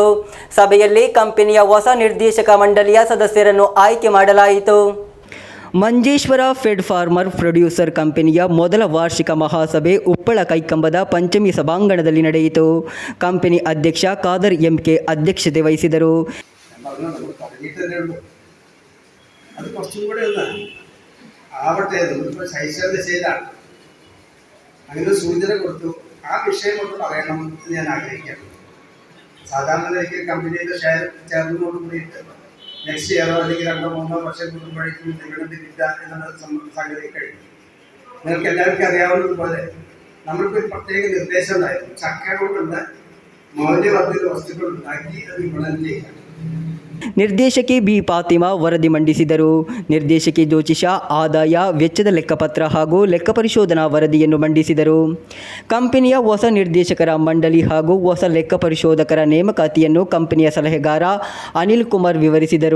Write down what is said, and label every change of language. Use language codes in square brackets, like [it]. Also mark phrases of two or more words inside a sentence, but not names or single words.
[kn] ಸಭೆಯಲ್ಲಿ ಕಂಪನಿಯ ಹೊಸ ನಿರ್ದೇಶಕ ಮಂಡಳಿಯ ಸದಸ್ಯರನ್ನು ಆಯ್ಕೆ ಮಾಡಲಾಯಿತು. ಮಂಜೇಶ್ವರ ಫೆಡ್ ಫಾರ್ಮರ್ ಪ್ರೊಡ್ಯೂಸರ್ ಕಂಪನಿಯ ಮೊದಲ ವಾರ್ಷಿಕ ಮಹಾಸಭೆ ಉಪ್ಪಳ ಕೈಕಂಬದ ಪಂಚಮಿ ಸಭಾಂಗಣದಲ್ಲಿ ನಡೆಯಿತು. ಕಂಪನಿ ಅಧ್ಯಕ್ಷ ಖಾದರ್ MK ಅಧ್ಯಕ್ಷತೆ ವಹಿಸಿದರು. [ml] അങ്ങനെ സൂചന കൊടുത്തു. ആ വിഷയം കൊണ്ട് പറയണം എന്ന് ഞാൻ ആഗ്രഹിക്കുകയാണ്. സാധാരണ നിലയ്ക്ക് കമ്പനിയുടെ ഷെയർ ചേർന്നതോട് കൂടിയിട്ട് [en] next yearo [ml] അല്ലെങ്കിൽ 2-3 വർഷം കൂടുമ്പോഴേക്കും ഡിവിഡൻഡ് കിട്ടുക എന്നുള്ള സംഗതി കഴിഞ്ഞു. നിങ്ങൾക്ക് എല്ലാവർക്കും അറിയാവുന്നതുപോലെ നമ്മൾക്ക് ഒരു പ്രത്യേക നിർദ്ദേശം ഉണ്ടായിരുന്നു. ചക്ക കൊണ്ടുള്ള മൗല്യവർദ്ധിത വസ്തുക്കൾ ഉണ്ടാക്കി അത് വിപണനം ചെയ്യുക. [kn] ನಿರ್ದೇಶಕಿ ಬಿ ಫಾತಿಮಾ ವರದಿ ಮಂಡಿಸಿದರು. ನಿರ್ದೇಶಕಿ ಜ್ಯೋತಿಷಾ ಆದಾಯ ವೆಚ್ಚದ ಲೆಕ್ಕಪತ್ರ ಹಾಗೂ ಲೆಕ್ಕ ಪರಿಶೋಧನಾ ವರದಿಯನ್ನು ಮಂಡಿಸಿದರು. ಕಂಪನಿಯ ಹೊಸ ನಿರ್ದೇಶಕರ ಮಂಡಳಿ ಹಾಗೂ ಹೊಸ ಲೆಕ್ಕ ಪರಿಶೋಧಕರ ನೇಮಕಾತಿಯನ್ನು ಕಂಪನಿಯ ಸಲಹೆಗಾರ ಅನಿಲ್ ಕುಮಾರ್ ವಿವರಿಸಿದರು.